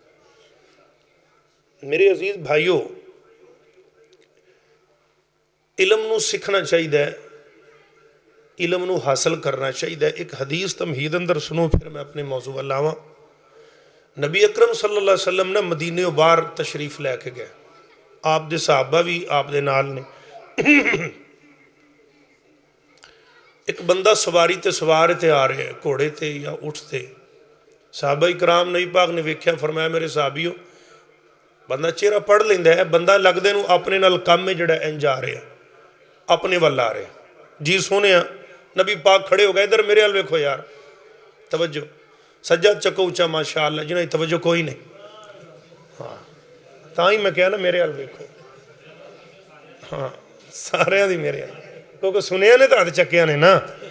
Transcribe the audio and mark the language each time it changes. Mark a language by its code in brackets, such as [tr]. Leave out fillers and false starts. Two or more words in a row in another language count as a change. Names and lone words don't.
[pa] میرے عزیز بھائیوں، علم نو سکھنا چاہیے، علم نو حاصل کرنا چاہیے۔ ایک حدیث تمہید اندر سنو پھر میں اپنے موضوع لاواں۔ نبی اکرم [ar] صلی اللہ علیہ وسلم [pa] نے مدینے و بار تشریف لے کے گئے، آپ دے صحابہ بھی آپ دے نال نے۔ ایک بندہ سواری تے سوار تے آ رہے ہیں، گھوڑے تے یا اٹھ تے۔ صحابہ اکرام نبی پاک نے ویکھیا، فرمایا میرے صحابیوں بندہ چہرہ پڑھ لیندا ہے، بندہ لگدے نو اپنے نال کم ہے جڑا انج آ رہا ہے، اپنے وال آ رہے جی سونے نبی پاک کھڑے ہو گئے، ادھر میرے وال ویکھو یار، توجہ سجاد چکو اچھا ماشاءاللہ، جنہیں توجہ کوئی نہیں، ہاں تاں ہی میں کہا نا میرے وال ویکھو، ہاں سارے دی میرے وال، کیونکہ سنیا نے تو ہاتھ چکیا نے نا۔